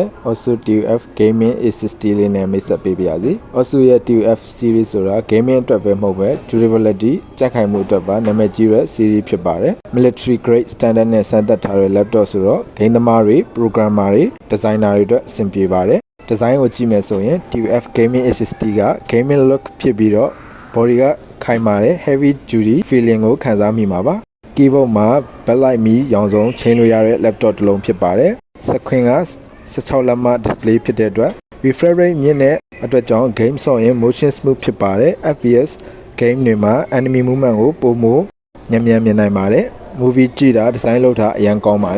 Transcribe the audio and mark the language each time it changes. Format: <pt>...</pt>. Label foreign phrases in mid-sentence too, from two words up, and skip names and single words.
<my>Asus TUF Gaming A60 လေးနဲ့မိတ်ဆက်ပေးပါရစေ Asus ရဲ့ TUF series ဆိုတာ gaming အတွက်ပဲမဟုတ်ပဲ durability ကြက်ခိုင်မှုအတွက်ပါနာမည်ကြီးတဲ့ series ဖြစ်ပါတယ်</my> <en>military grade standard</en> <my>နဲ့စမ်းသပ်ထားတဲ့ laptop ဆိုတော့ game သမားတွေ programmer တွေ designer တွေအတွက်အဆင်ပြေပါတယ်ဒီဇိုင်းကိုကြည့်မယ်ဆိုရင် TUF Gaming A60 က</my> <en>gaming look</en> <my>ဖြစ်ပြီးတော့ body ကခိုင်မာတဲ့</my> <en>heavy duty feeling</en> <my>ကိုခံစားမိမှာပါ keyboard မှာ backlight မီရောင်စုံချိန်လို့ရတဲ့ laptop တစ်လုံးဖြစ်ပါတယ် screen က16 လက်မ display ဖြစ်တဲ့အတွက်</my> <en>refresh rate</en> <my>မြင့်တဲ့အတွက်ကြောင့် game ဆော့ရင်</my> <en>motion smooth</en> <my>ဖြစ်ပါတယ်</my> <en>FPS game</en> <my>တွေမှာ</my> <en>enemy movement</en> <my>ကိုပိုမိုမြန်မြန်မြင်နိုင်ပါတယ် movie ကြည့်တာ design လုပ်တာအရင်ကောင်းပါတယ်</my>